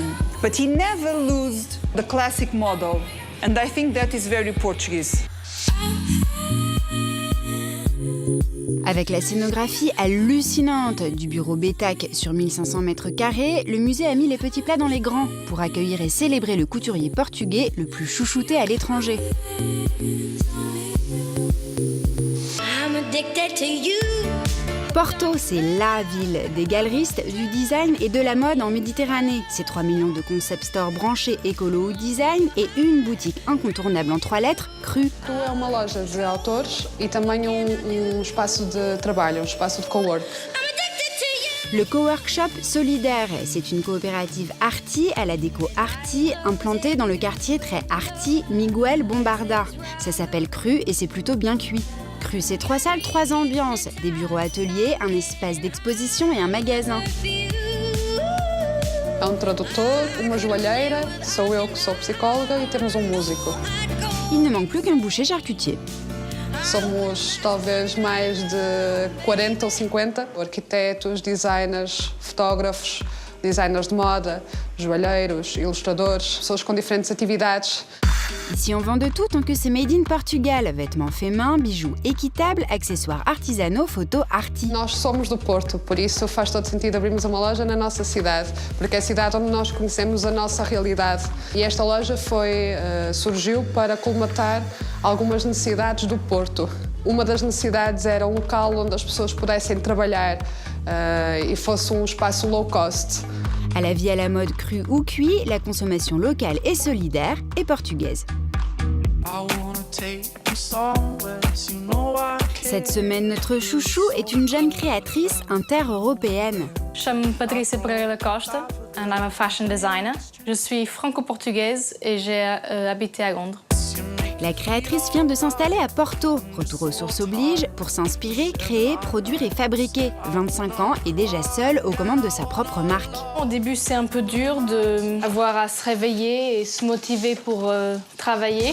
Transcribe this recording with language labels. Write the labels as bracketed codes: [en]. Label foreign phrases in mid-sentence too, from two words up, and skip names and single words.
[en] But he never lost the classic model, and I think that is very Portuguese. [fr] Avec la scénographie hallucinante du bureau Betac sur 1500 mètres carrés, le musée a mis les petits plats dans les grands pour accueillir et célébrer le couturier portugais le plus chouchouté à l'étranger. Porto, c'est la ville des galeristes, du design et de la mode en Méditerranée. C'est 3 millions de concept stores branchés écolo ou design et une boutique incontournable en 3 lettres, Cru. [pt] É uma loja de autores e também espaço de trabalho, espaço de cowork. [fr] Le coworkshop solidaire, c'est une coopérative arty à la déco arty, implantée dans le quartier très arty Miguel Bombarda. Ça s'appelle Cru et c'est plutôt bien cuit. Cru, c'est 3 salles, 3 ambiances, des bureaux-ateliers, un espace d'exposition et un magasin. [pt] Há tradutor, uma joalheira, sou eu que sou psicóloga e temos músico. [fr] Il ne manque plus qu'un boucher charcutier. [pt] Somos talvez mais de 40 ou 50 arquitetos, designers, fotógrafos, designers de moda, joalheiros, ilustradores, pessoas com diferentes atividades. [fr] Ici, on vend de tout tant que c'est [en] made in Portugal. [fr] Vêtements faits main, bijoux équitables, accessoires artisanaux, photos arty. [pt] Nós somos do Porto, por isso faz todo sentido abrirmos uma loja na nossa cidade, porque é a cidade onde nós conhecemos a nossa realidade. E esta loja surgiu para colmatar algumas necessidades do Porto. Uma das necessidades era um local onde as pessoas pudessem trabalhar e fosse espaço [en] low cost. [fr] À la vie à la mode crue ou cuit, la consommation locale et solidaire est portugaise. Cette semaine, notre chouchou est une jeune créatrice inter-européenne. [pt] Chamo-me Patrícia Pereira Costa [en] and I'm a fashion designer. [fr] Je suis franco-portugaise et j'ai habité à Londres. La créatrice vient de s'installer à Porto. Retour aux sources oblige, pour s'inspirer, créer, produire et fabriquer. 25 ans et déjà seule aux commandes de sa propre marque. Au début, c'est un peu dur d'avoir à se réveiller et se motiver pour travailler.